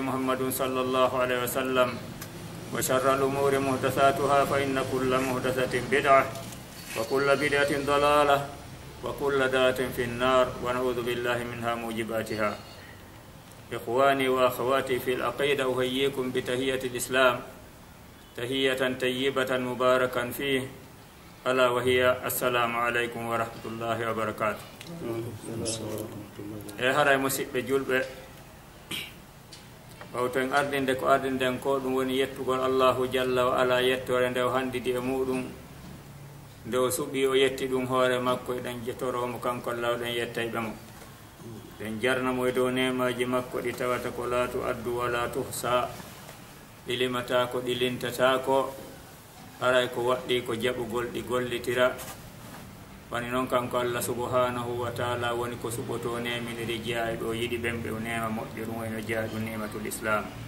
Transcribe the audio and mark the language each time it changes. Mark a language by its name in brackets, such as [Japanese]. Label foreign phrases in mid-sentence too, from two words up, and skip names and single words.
[Arabic] محمد صلى الله عليه وسلم وشر الأمور محدثاتها فإن كل محدثة بدعة وكل بدعة ضلالة وكل ضلالة في النار ونعوذ بالله منها موجباتها إخواني وأخواتي في العقيدة أحييكم بتحية الإسلام تحية طيبة مباركا فيه ألا وهي السلام عليكم ورحمة الله وبركاته هراي مسيب جلبة [Fula] bawten ardinde ko ardinden ko ɗum woni yettugol [Arabic] الله جل وعلا [Fula] yettore nde o handidi e muɗum nde o suɓi o yetti ɗum hoore makko eɗen jettoromo kanko lawɗen yettayɓe mo ɗen jarnamo e dow nemaji makko ɗi tawata ko laatu addu wala tuhsa ɗi limata ko ɗi lintata ko haray ko waɗɗi ko jaɓugol ɗi gollitira wani noon kanko Allah [Arabic] سبحانه وتعالى [Fula] woni ko suɓoto neminiri jeeya ɗo yiɗi ɓemɓe o nema moƴƴo ɗum wayno jeeya ɗum [Arabic] نعمة الإسلام